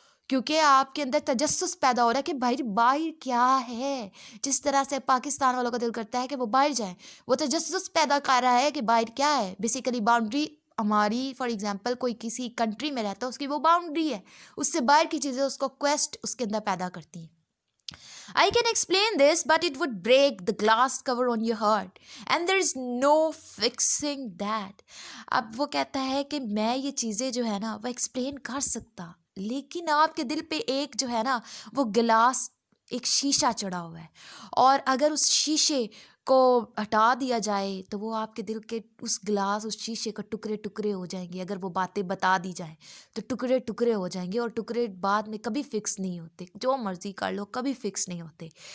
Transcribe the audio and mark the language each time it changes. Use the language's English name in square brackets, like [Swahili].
[Urdu] کیونکہ آپ کے اندر تجسس پیدا ہو رہا ہے کہ باہر کیا ہے. جس طرح سے پاکستان والوں کا دل کرتا ہے کہ وہ باہر جائیں، وہ تجسس پیدا کر رہا ہے کہ باہر کیا ہے. بیسیکلی باؤنڈری ہماری، فار ایگزامپل کوئی کسی کنٹری میں رہتا ہے، اس کی وہ باؤنڈری ہے، اس سے باہر کی چیزیں اس کو کویسٹ اس کے اندر پیدا کرتی ہیں. [English] I can explain this, but it would break the glass cover on your heart, and there is no fixing that. [Urdu] اب وہ کہتا ہے کہ میں یہ چیزیں جو ہے نا وہ ایکسپلین کر سکتا، لیکن آپ کے دل پہ ایک جو ہے نا وہ گلاس، ایک شیشہ چڑھا ہوا ہے، اور اگر اس شیشے کو ہٹا دیا جائے تو وہ آپ کے دل کے اس گلاس، اس شیشے کا ٹکڑے ہو جائیں گے. اگر وہ باتیں بتا دی جائیں تو ٹکڑے ہو جائیں گے، اور ٹکڑے بعد میں کبھی فکس نہیں ہوتے، جو مرضی کر لو کبھی فکس نہیں ہوتے.